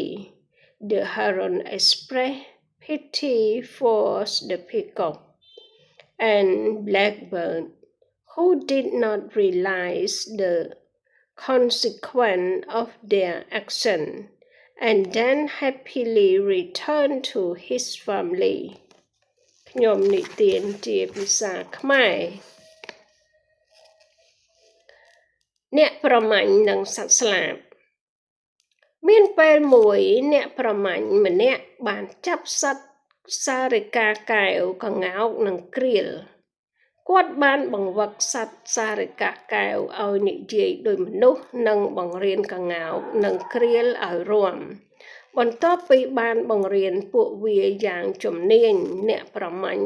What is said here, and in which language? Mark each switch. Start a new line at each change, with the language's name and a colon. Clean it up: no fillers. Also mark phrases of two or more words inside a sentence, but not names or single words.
English: The heron expressed pity for the peacock and blackbird, who did not realize the consequence of their action, and then happily returned to his family.
Khmer: ខ្ញុំនិទានជាភាសាខ្មែរអ្នកប្រមាញ់និងសត្វស្លាបមានពេល មួយអ្នកប្រមាញ់ម្នាក់បានចាប់សត្វសារិកាកែវក្ងោកនិងក្រៀលគាត់បានបង្វឹកសត្វសារិកាកែវឲ្យនិយាយដូចមនុស្សនិងបង្រៀនក្ងោកនិងក្រៀលឲ្យរាំបន្ទាប់ពីបានបង្រៀនពួកវាយ៉ាងជំនាញអ្នកប្រមាញ់